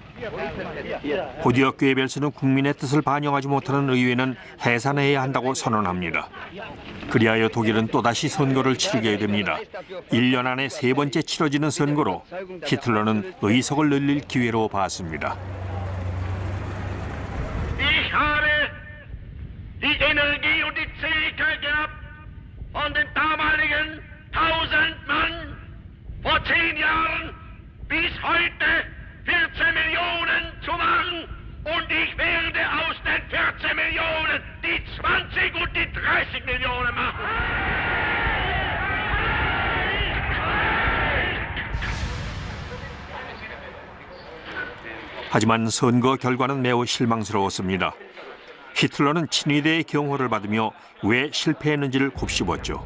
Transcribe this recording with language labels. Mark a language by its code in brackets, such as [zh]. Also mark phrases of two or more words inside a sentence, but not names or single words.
[ko] 곧이어 괴벨스는 국민의 뜻을 반영하지 못하는 의회는 해산해야 한다고 선언합니다. 그리하여 독일은 또다시 선거를 치르게 됩니다. 1년 안에 3번째 치러지는 선거로 히틀러는 의석을 늘릴 기회로 봤습니다. [de] Ich habe die Energie und die Zähigkeit gehabt, von den damaligen 1000 Mann vor 10 Jahren bis heute 14 Millionen zu machen. Und ich werde aus den 14 Millionen die 20 und die 30 Millionen machen. [ko] 하지만 선거 결과는 매우 실망스러웠습니다. 히틀러는 친위대의 경호를 받으며 왜 실패했는지를 곱씹었죠.